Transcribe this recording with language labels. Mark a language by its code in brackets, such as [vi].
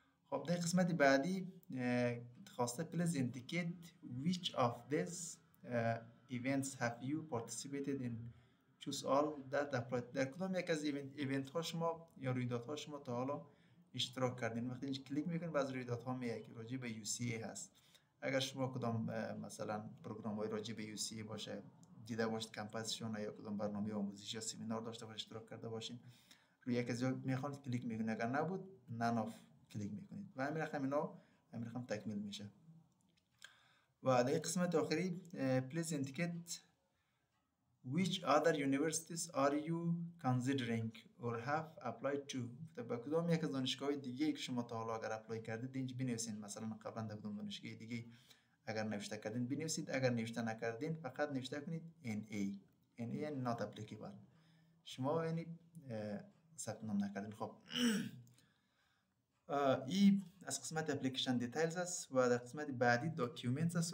[fa] خب در قسمت بعدی خواسته [en] please indicate which of these events have you participated in choose all that apply. [fa] در کدام یک از ایونت ها شما یا رویدادها شما تا حالا اشتراک کردین؟ وقتی اینجا کلیک میکنید باز رویدادها میاد که راجع به UCA هست. اگر شما کدام مثلا پروگرام های راجع به UCA باشه دیده باشید کمپاسشون یا کدام برنامه آموزشی یا سمینار داشته باشید اشتراک کرده باشین روی یک از میخوانید کلیک میکنید اگر نبود نان کلیک میکنید و همین رقم تکمیل میشه. و در قسمت آخری [en] please indicate which other universities are you considering or have applied to. [fa] به کدام یک از دانشگاه‌های دیگه که شما تا حالا اگر اپلای کردید اینجا بنویسید. مثلا قبلا در کدام دانشگاه دیگه اگر نوشته کردین بنویسید، اگر نوشته نکردین فقط نوشته کنید NA یعنی [en] not applicable. [fa] شما یعنی ثبت نام نکردین. خب این از قسمت اپلیکیشن دیتیلز است و در قسمت بعدی داکیومنتس است.